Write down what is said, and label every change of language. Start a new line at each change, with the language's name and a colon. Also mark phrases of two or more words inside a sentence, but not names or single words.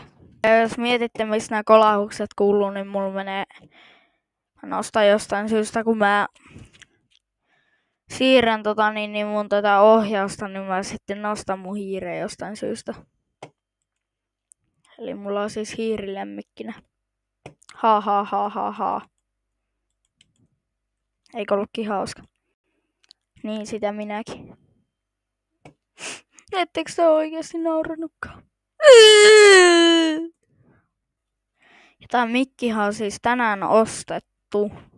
Finnish: Ja jos mietitte, missä nämä kolahukset kuuluu, niin mulla menee... Mä nostan jostain syystä, kun mä siirrän niin mun ohjausta, niin mä sitten nostan mun hiireen jostain syystä. Eli mulla on siis hiirilemmikkinä. Ha ha ha ha ha. Eikö ollutkin hauska? Niin sitä minäkin. Ettekö te oikeesti nauranutkaan? Ja tää mikkihan on siis tänään ostettu.